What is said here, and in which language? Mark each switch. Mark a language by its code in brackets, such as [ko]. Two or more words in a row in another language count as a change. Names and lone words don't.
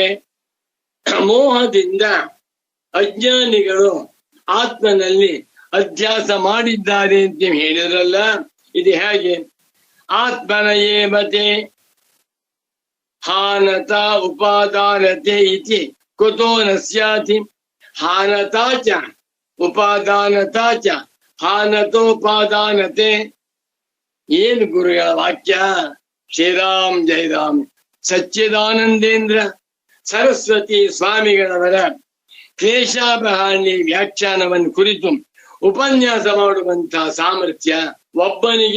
[kn] ಮೋಹದಿಂದ ಅಜ್ಞಾನಿಗಳು ಆತ್ಮನಲ್ಲಿ ಅಧ್ಯಾಸ ಮಾಡಿದ್ದಾರೆ ಅಂತ ಹೇಳಿದ್ರಲ್ಲ, ಇದು ಹೇಗೆ? [sa] ಆತ್ಮನ ಏಮತೆ ಹಾನತ ಉಪಾದಾನತೆ ಇತಿ ಕುತೋ ನ ಸ್ಯಾತಿ. ಹಾನತಾ ಚ ಉಪಾದಾನತಾ ಚ ಹಾನತೋಪಾದಾನತೆ. [kn] ಏನು ಗುರುಗಳ ವಾಕ್ಯ? ಶ್ರೀರಾಮ್ ಜಯರಾಮ್ ಸಚ್ಚಿದಾನಂದೇಂದ್ರ ಸರಸ್ವತಿ ಸ್ವಾಮಿಗಳವರ ಕ್ಲೇಶಾಪಹಾರಣಿ ವ್ಯಾಖ್ಯಾನವನ್ನು ಕುರಿತು ಉಪನ್ಯಾಸ ಮಾಡುವಂತಹ ಸಾಮರ್ಥ್ಯ ಒಬ್ಬನಿಗೆ.